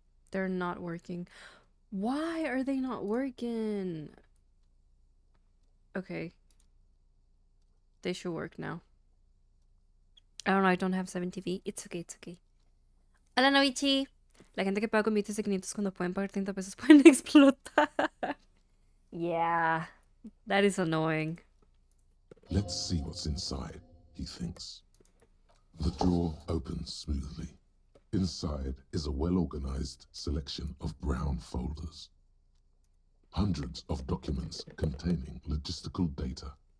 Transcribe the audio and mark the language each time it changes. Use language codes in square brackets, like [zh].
[en] They're not working. Why are they not working? Okay. They should work now. I don't know, I don't have 7TV. It's okay, it's okay. Hola, Novichi. [es] La gente que paga con billetes de 500 cuando pueden pagar 30 pesos pueden explotar. [en] Yeah, that is annoying. Let's see what's inside, he thinks. The drawer opens smoothly. Inside is a well-organized selection of brown folders. Hundreds of documents containing logistical data.